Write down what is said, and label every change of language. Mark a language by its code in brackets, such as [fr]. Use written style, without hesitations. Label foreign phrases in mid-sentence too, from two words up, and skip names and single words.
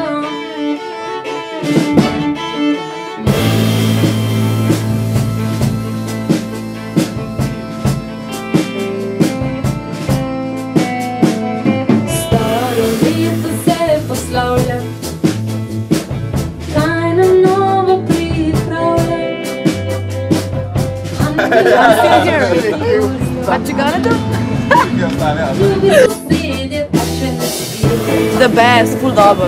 [sl] Staro leto se poslavlja, kaj nam novo pripravlja. [en] What you gonna do? The best, [sl] ful dobro.